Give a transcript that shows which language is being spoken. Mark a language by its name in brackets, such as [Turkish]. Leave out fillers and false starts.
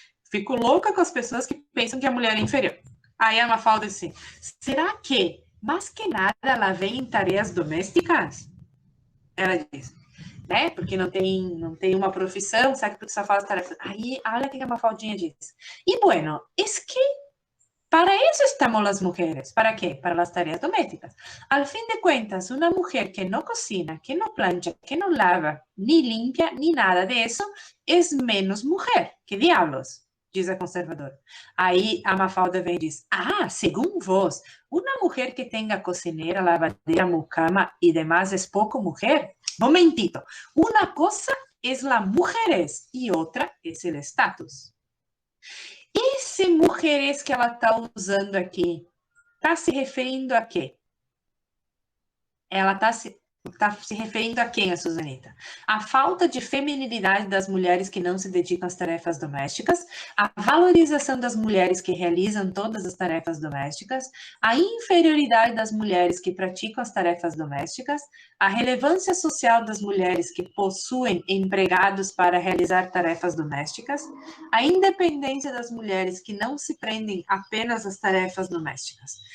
[Portuguese] Fico louca com as pessoas que pensam que a mulher é inferior. Aí a Mafalda diz assim, será que, mais que nada, ela vem em tarefas domésticas? Ela diz, né? Porque não tem uma profissão, sabe que só faz tarefas. Aí, olha o que a Mafaldinha diz. [Spanish] E bueno, es que para eso estamos las mujeres. ¿Para qué? Para las tareas domésticas. Al fin de cuentas, una mujer que no cocina, que no plancha, que no lava, ni limpia, ni nada de eso, es menos mujer. ¿Qué diablos? [Portuguese] Diz a conservadora. Aí a Mafalda vem e diz, [Spanish] según vos, una mujer que tenga cocinera, lavadera, mucama y demás es poco mujer. Momentito, una cosa es la mujeres y otra es el estatus. [Portuguese] Esse mujeres que ela está usando aqui, está se referindo a quê? Ela está se referindo a quem, a Susanita? A falta de feminilidade das mulheres que não se dedicam às tarefas domésticas, a valorização das mulheres que realizam todas as tarefas domésticas, a inferioridade das mulheres que praticam as tarefas domésticas, a relevância social das mulheres que possuem empregados para realizar tarefas domésticas, a independência das mulheres que não se prendem apenas às tarefas domésticas.